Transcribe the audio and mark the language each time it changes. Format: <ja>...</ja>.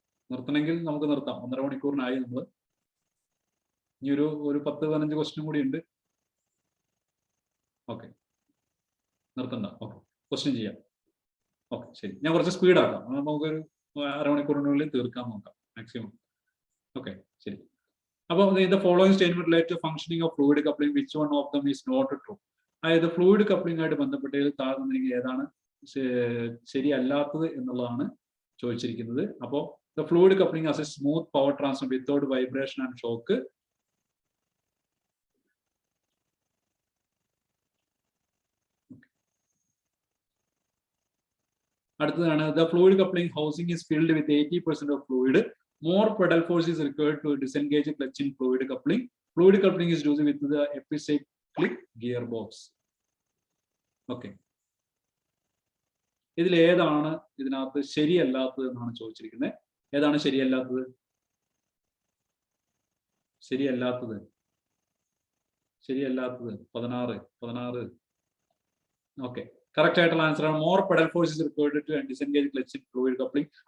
<ml>നിർത്തണമെങ്കിൽ നമുക്ക് നിർത്താം. 1.5 മണിക്കൂറിനായി നമ്മൾ. ഇനി ഒരു 10-15 ക്വസ്റ്റ്യൻ കൂടി ഉണ്ട്. ഓക്കെ, നിർത്തണ്ട. ഓക്കെ, ക്വസ്റ്റ്യൻ ചെയ്യാം. ഓക്കെ, ശരി. ഞാൻ കുറച്ച് സ്പീഡാക്കാം. നമുക്കൊരു 1/2 മണിക്കൂറിനുള്ളിൽ തീർക്കാൻ നോക്കാം മാക്സിമം. ഓക്കെ, ശരി.</ml> <en>അപ്പോൾ the following statement relate to functioning of fluid coupling, which one of them is not true?</en> <ml>അതായത് ഫ്ലൂയിഡ് കപ്ലിംഗ് ആയിട്ട് ബന്ധപ്പെട്ടതിൽ താഴ്ന്നിരിക്കുക ഏതാണ് ശരിയല്ലാത്തത് എന്നുള്ളതാണ് ചോദിച്ചിരിക്കുന്നത്.</ml> <en>അപ്പോൾ the fluid coupling as a smooth power transfer without vibration and shock. അടുത്തതാണ് the fluid coupling housing is filled with 80% of fluid. More pedal force is required to disengage clutch in fluid coupling. Fluid coupling is used with the epicyclic gearbox. Okay.</en> <ml>ഇതിൽ ഏതാണ് ഇതിനകത്ത് ശരിയല്ലാത്തത് എന്നാണ് ചോദിച്ചിരിക്കുന്നത്. ഏതാണ് ശരിയല്ലാത്തത്? ശരിയല്ലാത്തത് 16. Okay, correct ആയിട്ടുള്ള answer ആണ്.</ml> <en>More pedal force is required to disengage clutch in fluid coupling.</en>